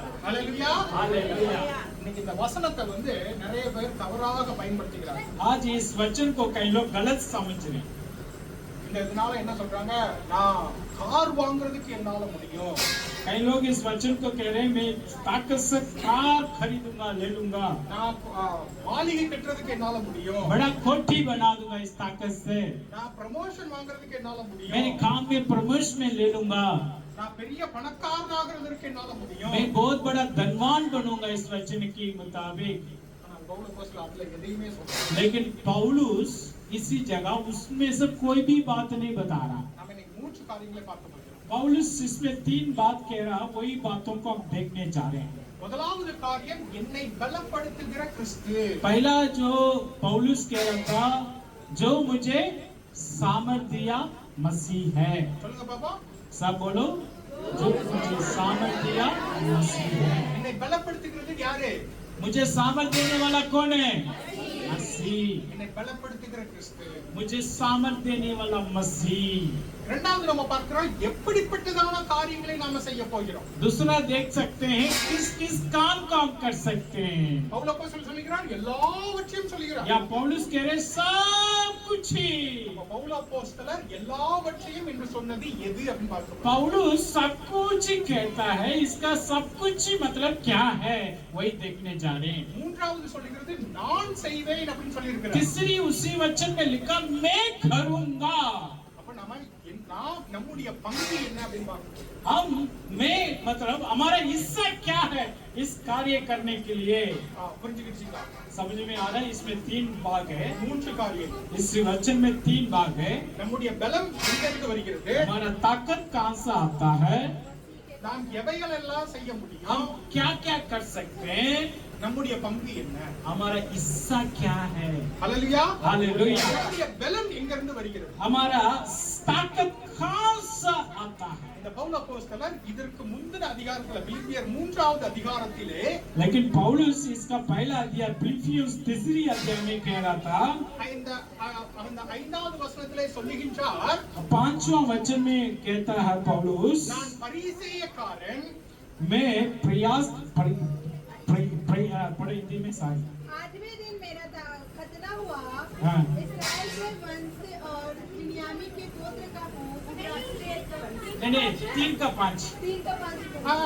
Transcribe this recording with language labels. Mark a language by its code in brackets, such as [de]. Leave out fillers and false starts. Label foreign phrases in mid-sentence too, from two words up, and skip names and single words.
[hi] हालेलुया हालेलुया। [ta] இன்னைக்கு இந்த வசனத்தை நிறைய பேர் தவறாக பயன்படுத்துகிறாங்க। [hi] आज इस वचन को कई लोग गलत समझ रहे हैं। [ta] இந்த இதனால என்ன சொல்றாங்க? நான் கார் வாங்குறதுக்கு என்னால முடியும்। [hi] कई लोग इस वचन को कह रहे हैं, मैं ताकत से कार खरीदूंगा, ले लूंगा, [ta] நான் மாளிகை கட்டுறதுக்கு என்னால முடியும்। [hi] बड़ा कोठी बना दूंगा इस ताकत से, [ta] நான் ப்ரமோஷன் வாங்குறதுக்கு என்னால [hi] मेरे [ta] முடியும்। [hi] काम में प्रमोशन में ले लूंगा, [ta] நான் பெரிய பணக்காரனாகிறதுக்கு என்னால முடியும்। [hi] मैं बहुत बड़ा धनवान बनूंगा इस वचन के मुताबिक। [ta] ஆனா பவுல் அப்போஸ்தலன் அதுல எதையுமே சொல்லல। [hi] लेकिन पौलुस इसी जगह उसमें से कोई भी बात नहीं बता रहा। [ta] நாம இன்னைக்கு மூன்று காரியங்களை பார்க்க போகிறோம்। [hi] पौलुस इसमें 3 बात कह रहा, वही बातों को हम देखने जा रहे हैं। [ta] முதலாவது காரியம் என்னை பலப்படுத்துகிற கிறிஸ்து। [hi] पहला जो पौलुस कह रहा था, जो मुझे सामर्थ्य दिया मसीह है। [ta] சொல்லுங்க பாப்பா। [hi] सब बोलो, जो मुझे सामर्थ्य दिया मसीह है। [ta] என்னை பலப்படுத்துகிறது யாரு? [hi] मुझे सामर्थ्य देने वाला कौन है? मसीह। [ta] என்னை பலப்படுத்துகிற கிறிஸ்து। [hi] मुझे सामर्थ्य देने वाला मसीह। [ta] இரண்டாவது நம்ம பார்க்கிறோம் எப்படிப்பட்டதான காரியங்களை நாம செய்ய போகிறோம்। [hi] दूसरा देख सकते हैं किस किस काम को हम कर सकते हैं। [ta] பவுல் அப்போஸ்தலன் சொல்கிறார் எல்லாவற்றையும் சொல்கிறார்। [hi] या पौलुस कह रहे सब कुछ ही। [ta] பவுல் அப்போஸ்தலர் எல்லாவற்றையும் என்று சொன்னது எது அப்படின்னு பார்க்கிறோம்। [hi] पौलुस सब कुछ ही कहता है, इसका सब कुछ ही मतलब क्या है वही देखने जा रहे हैं। [ta] மூன்றாவது சொல்கிறது நான் செய்வேன் அப்படின்னு சொல்லியிருக்கிறார்। [hi] तीसरी उसी वचन में लिखा मैं करूंगा। [ta] அப்ப நாம நான் நம்முடைய பங்கு என்ன அப்படின்னு பார்க்கணும். [hi] हम मैं मतलब हमारा हिस्सा क्या है इस कार्य करने के लिए? [ta] புரிஞ்சுக்கிட்டீங்களா? [hi] समझ में आ रहा है? इसमें 3 भाग है. [ta] 3 காரியம். [hi] इस वचन में 3 भाग है. [ta] நம்முடைய பலம் எங்கிருந்து வருகிறது? [hi] हमारा ताकत कहाँ से आता है? [ta] நாம் எவைகள் எல்லாம் செய்ய முடியும்? [hi] हम क्या क्या कर सकते हैं? [ta] நம்முடைய பங்கு என்ன? [hi] हमारा हिस्सा क्या है? हालेलुया. हालेलुया. [ta] நம்முடைய பலம் எங்கிருந்து வருகிறது? [hi] हमारा ताकत कहाँ से आता है? [ta] இந்த பவுல் அப்போஸ்தலர் இதற்கு முந்தின அதிகாரத்துல பிலிப்பியர் 3வது அதிகாரத்திலே [hi] लेकिन पौलुस इसका पहला अध्याय फिलिपियों 3 अध्याय में कह रहा था, [ta] அந்த 5வது வசனத்திலே சொல்லுகின்றார், [hi] 5वां वचन में कहता है पौलुस, [ta] நான் பரிசேயக்காரன், [hi] मैं प्रयास पढ़े हिंदी में सारी 8वें दिन मेरा खतना हुआ। हाँ। इस्राएल के वंश और बिन्यामीन के गोत्र का हूँ। नहीं 3 का 5 3 का 5 हाँ।